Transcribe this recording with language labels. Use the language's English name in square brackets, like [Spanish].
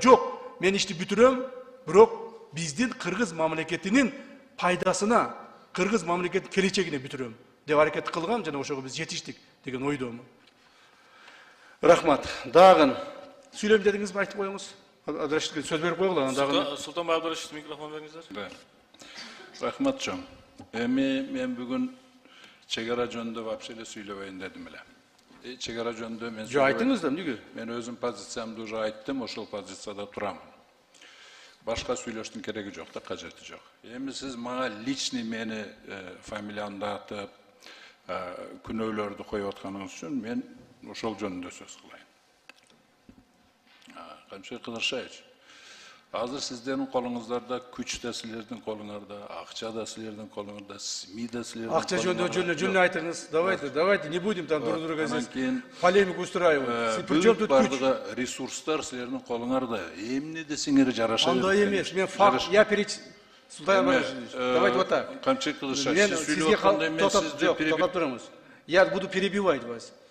[Kyrgyz] Жок, мен ишти бүтүрөм, бирок биздин кыргыз мамлекетинин пайдасына, кыргыз мамлекеттин келечегине бүтүрөм деп аракет кылгам, жана ошого биз жетиштик деген ойдомун. Рахмат. Дагы сүйлөм дедиңизби, айтып коюңуз. Абдрашидовке сөз берип койгула, дагы. Султанбай Абдрашидов, микрофон бериңиздер. Рахмат жон. Эми мен бүгүн Çegara jönündө [Russian] вообще [Kyrgyz] эле сүйлөбөйүн дедим эле. Чегара жөнүндө мен Жо айтыңыз да, эмнеге? мен өзүм позициямды уже айттым, ошол позицияда турам. Башка сүйлөштүн кереги жок да, кажети жок. Эми сиз мага личный мени фамилиямды атып, күнөөлөрдү коюп атканыңыз үчүн мен ошол жөнүндө сөз кылайын. Камчы Кыдыршаевич, азыр сиздердин колуңуздарда күч да силердин колуңарда, акча да силердин колуңарда, СМИ да силердин колуңарда. Акча жөнүндө жөн айтыңыз. [Russian] Давайте, не будем там друг друга здесь полемику устраивать. Причем тут [Kyrgyz] күч? Бардыгы ресурстар силердин колуңарда. Эмне десеңер жараша. Андай эмес. Мен факт, [Russian] я Султан Иванович, давайте вот так. [Kyrgyz] Камчы Кыдыршаевич, сиз сүйлөп атканда мен сизди [Russian] перебиваю. Я буду перебивать вас.